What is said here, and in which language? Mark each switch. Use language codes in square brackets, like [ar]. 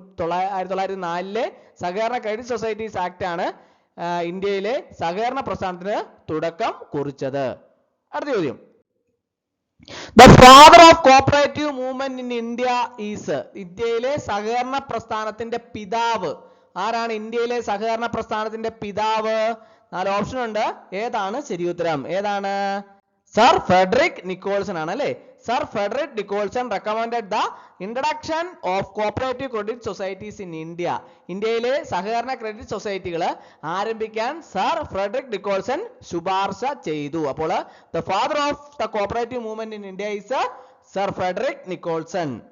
[ml] 1904 സഹകരണ credit societies act ആണ് ഇന്ത്യയിലെ സഹകരണ പ്രസ്ഥാനത്തിന് തുടക്കം കുറിച്ചത്. അടുത്ത ചോദ്യം. [en] The father of cooperative movement in India is. [ml] ഇന്ത്യയിലെ സഹകരണ പ്രസ്ഥാനത്തിന്റെ പിതാവ് ആരാണ്? ഇന്ത്യയിലെ സഹകരണ പ്രസ്ഥാനത്തിന്റെ പിതാവ് 4 ഓപ്ഷൻ ഉണ്ട്. ഏതാണ് ശരി ഉത്തരം? ഏതാണ്? സർ ഫ്രെഡറിക് നിക്കോൾസൺ ആണ് അല്ലേ. [en] Sir Frederick Nicholson recommended the introduction of cooperative credit societies in India. [ml] ഇന്ത്യയിലെ സഹകരണ ക്രെഡിറ്റ് സൊസൈറ്റികൾ ആരംഭിക്കാൻ സർ ഫ്രെഡറിക് നിക്കോൾസൺ ശുപാർശ ചെയ്തു. [en] അപ്പോൾ the father of the cooperative movement in India is sir Frederick Nicholson.